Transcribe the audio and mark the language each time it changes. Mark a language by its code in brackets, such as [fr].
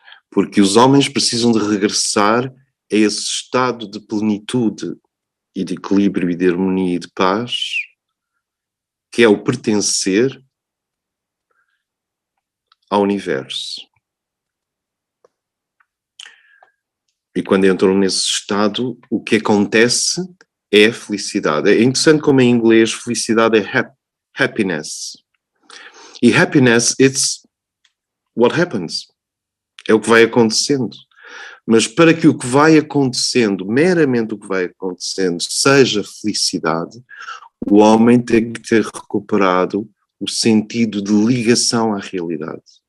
[pt] Porque os homens precisam de regressar a esse estado de plenitude e de equilíbrio e de harmonia e de paz, que é o pertencer ao universo. E quando entram nesse estado, o que acontece é a felicidade. É interessante como em inglês felicidade é happiness. E [en] happiness, it's what happens. [pt] É o que vai acontecendo. Mas para que o que vai acontecendo, meramente o que vai acontecendo, seja felicidade, o homem tem que ter recuperado o sentido de ligação à realidade.